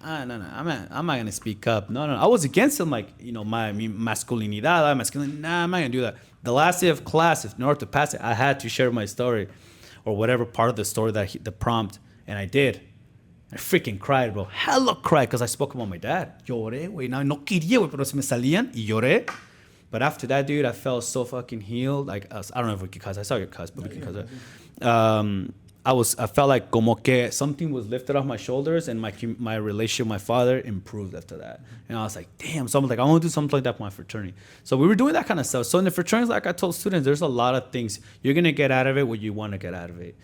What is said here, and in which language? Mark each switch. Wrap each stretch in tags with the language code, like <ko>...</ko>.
<en>No, I'm not going to speak up. No. I was against him, like, you know, my masculinidad. Nah, I'm not going to do that. The last day of class, in order to pass it, I had to share my story or whatever part of the story the prompt. And I did. I freaking cried, bro. Hella cried because I spoke about my dad.</en> <es>Lloré, güey. No quería, güey, pero se me salían y lloré.</es> <en>But after that, dude, I felt so fucking healed. Like, I don't know if we could cuss. I saw your cuss, but we can cuss. I felt like</en> <es>como que</es> <en>something was lifted off my shoulders and my relationship with my father improved after that. And I was like, damn. So I'm like, I want to do something like that for my fraternity. So we were doing that kind of stuff. So in the fraternities, like I told students, there's a lot of things you're going to get out of it what you want to get out of it.</en>